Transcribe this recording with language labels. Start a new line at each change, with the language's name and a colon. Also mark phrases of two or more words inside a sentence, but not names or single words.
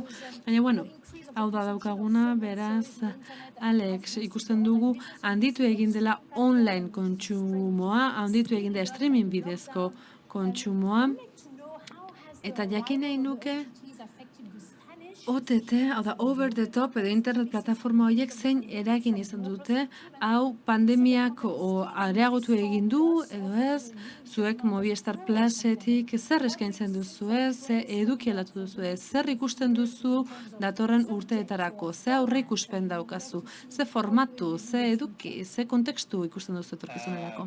Basque: Baina hau da daukaguna, beraz, Alex, ikusten dugu handitu egin dela online kontsumoa, handitu egin da streaming bidezko kontsumoa, eta jakin nahi nuke OTT, hau da,
English: over the top,
Basque: edo internet plataforma horiek zein eragin izan dute, hau pandemiak areagotu egin du, edo ez, zuek Movistar Plusetik zer eskaintzen duzu ez, ze eduki alatu duzu ez, zer ikusten duzu datorren urteetarako, ze aurre ikuspen daukazu, ze formatu, ze eduki, ze kontekstu ikusten duzu etorkizunerako.